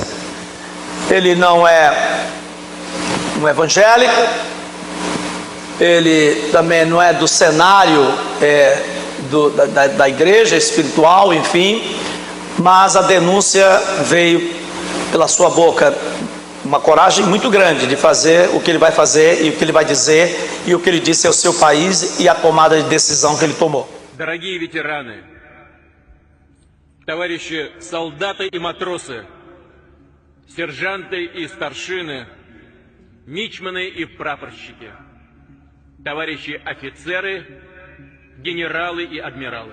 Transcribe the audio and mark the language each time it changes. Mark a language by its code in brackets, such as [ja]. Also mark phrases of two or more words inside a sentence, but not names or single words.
[pt] Ele não é um evangélico, ele também não é do cenário da igreja espiritual, enfim, mas a denúncia veio pela sua boca, uma coragem muito grande de fazer o que ele vai fazer e o que ele vai dizer e o que ele disse ao seu país e a tomada de decisão que ele tomou. [ru] Дорогие ветераны, товарищи солдаты и матросы, сержанты и старшины, мичманы и прапорщики, товарищи офицеры, генералы и адмиралы.